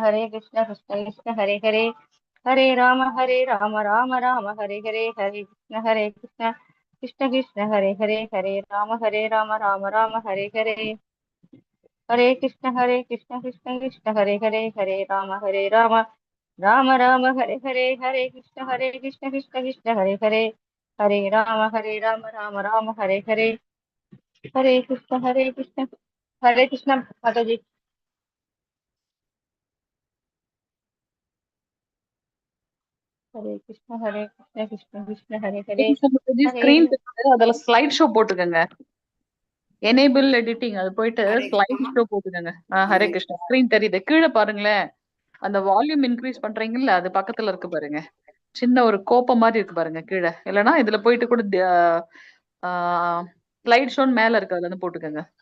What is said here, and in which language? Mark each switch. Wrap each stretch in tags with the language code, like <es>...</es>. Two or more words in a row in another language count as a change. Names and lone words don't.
<sa>कृष्ण कृष्ण हरे हरे, हरे राम राम राम हरे हरे, हरे कृष्ण कृष्ण कृष्ण हरे हरे, हरे राम राम राम हरे हरे, हरे कृष्ण कृष्ण कृष्ण हरे हरे, हरे राम राम राम हरे हरे, हरे कृष्ण कृष्ण हरे हरे, हरे राम राम हरे हरे, हरे कृष्ण हरे कृष्ण माता जी। हरे कृष्ण कृष्ण हरे हरे, हरे</sa> <ta>ஸ்கிரீன் அதுல</ta> <en>slide show</en> <ta>போட்டுக்கோங்க.</ta> <en>enable editing</en> <ta>அது போயிட்டு</ta> <en>slide show</en> <ta>போட்டுக்கோங்க.</ta> <sa>हरे कृष्ण</sa> <ta>ஸ்கிரீன் தெரியுது. கீழே பாருங்களேன், அந்த</ta> <en>volume increase</en> <ta>பண்றீங்கல்ல, அது பக்கத்துல இருக்கு பாருங்க. சின்ன ஒரு கோப்பம் மாதிரி இருக்கு பாருங்க கீழே. இல்லைன்னா இதுல போயிட்டு கூட</ta> <en>slide show</en> <ta>மேல இருக்கு, அதுல இருந்து போட்டுக்கோங்க.</ta>